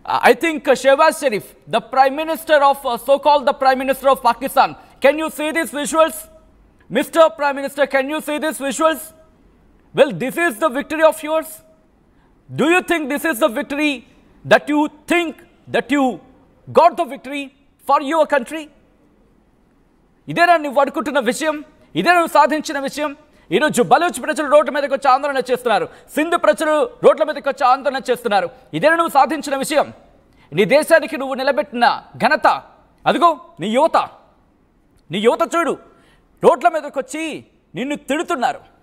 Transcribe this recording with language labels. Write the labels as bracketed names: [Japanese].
[English] I think Shahbaz Sharif, the prime minister of so called the prime minister of Pakistan, can you see these visuals? Mister prime minister, can you see these visuals? Well, this is the victory of yours. Do you think this is the victory that you think that you got the victory for your country? [Telugu] ఇదేనా నువ్వు అనుకుంటున్న విషయం? ఇదే నువ్వు సాధించిన విషయం? ఈరోజు బలూచ్ ప్రజలు రోడ్ల మీదకి వచ్చి ఆందోళన చేస్తున్నారు, సింధు ప్రజలు రోడ్ల మీదకి వచ్చి ఆందోళన చేస్తున్నారు. ఇదే నువ్వు సాధించిన విషయం? నీ దేశానికి నువ్వు నిలబెట్టిన ఘనత అదిగో నీ యువత చూడు, రోడ్ల మీదకి వచ్చి నిన్ను తిడుతున్నారు.